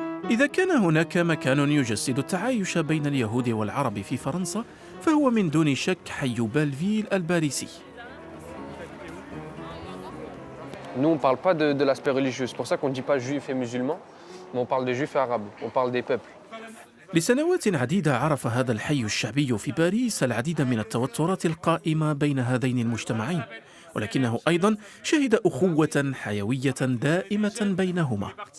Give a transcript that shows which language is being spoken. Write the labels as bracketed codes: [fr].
[ar] إذا كان هناك مكان يجسد التعايش بين اليهود والعرب في فرنسا فهو من دون شك حي بالفيل الباريسي. [fr] Nous, on ne parle pas de l'aspect religieux. C'est pour ça qu'on ne dit pas juifs et musulmans, mais on parle des juifs et arabes. On parle des peuples. [ar] لسنوات عديدة عرف هذا الحي الشعبي في باريس العديد من التوترات القائمة بين هذين المجتمعين، ولكنه أيضا شهد أخوة حيوية دائمة بينهما.